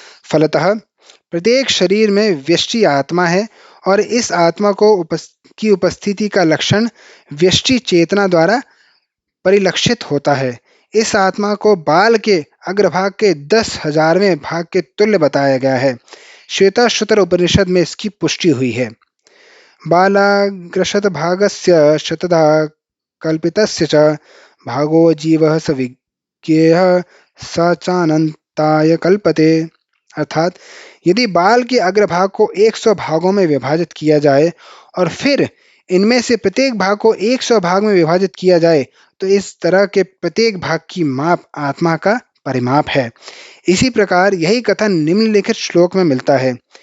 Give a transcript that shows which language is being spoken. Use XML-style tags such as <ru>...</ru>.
<hi>फलतः प्रत्येक शरीर में व्यष्टि आत्मा है और इस आत्मा की उपस्थिति का लक्षण व्यष्टि चेतना द्वारा परिलक्षित होता है। इस आत्मा को बाल के अग्रभाग के 10,000वें भाग के तुल्य बताया गया है। श्वेताश्वतर उपनिषद में इसकी पुष्टि हुई है।</hi> <sa>बालाग्रशत भागस्य शतधा कल्पितस्य च भागो जीवः स विज्ञेयः स चानन्ताय कल्पते।</sa> <hi>अर्थात यदि बाल के अग्रभाग को 100 भागों में विभाजित किया जाए और फिर इनमें से प्रत्येक भाग को 100 भाग में विभाजित किया जाए तो इस तरह के प्रत्येक भाग की माप आत्मा का परिमाप है। इसी प्रकार यही कथन निम्नलिखित श्लोक में मिलता है।</hi>